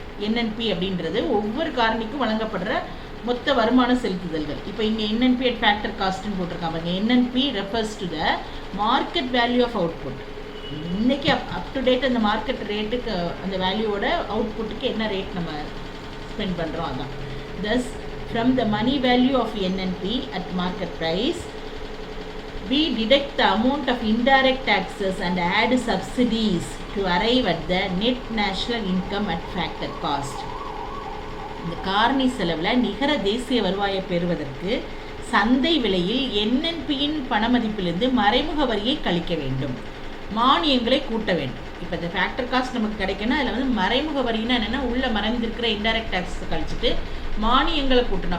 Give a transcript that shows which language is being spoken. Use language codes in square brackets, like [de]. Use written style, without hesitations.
[ta] NNP அப்படின்றது ஒவ்வொரு காரணிக்கும் வழங்கப்படுற மொத்த வருமான செலுத்துதல்கள். இப்போ இங்கே என்என்பி அட் ஃபேக்டர் காஸ்ட்னு போட்டிருக்காங்க. [en] NNP refers to the market value of output. [ta] இன்றைக்கி அப் டு டேட் அந்த மார்க்கெட் ரேட்டுக்கு, அந்த வேல்யூவோட அவுட்புட்டுக்கு என்ன ரேட் நம்ம ஸ்பெண்ட் பண்ணுறோம், அதான். [en] Thus from the money value of NNP at market price we deduct the amount of indirect taxes and add subsidies to arrive at the net national income at factor cost. [ta] இந்த காரணி செலவில் நிகர தேசிய வருவாயை பெறுவதற்கு சந்தை விலையில் என்என்பியின் பணமதிப்பிலிருந்து மறைமுக வரியை கழிக்க வேண்டும், மானியங்களை கூட்ட வேண்டும். இப்போ இந்த ஃபேக்டர் காஸ்ட் நமக்கு கிடைக்கணும். அதில் வந்து மறைமுக வரின்னா என்னென்னா, உள்ளே மறைந்திருக்கிற இன்டைரக்ட் டேக்ஸ் கழிச்சிட்டு மானியங்களை கூட்டணும்.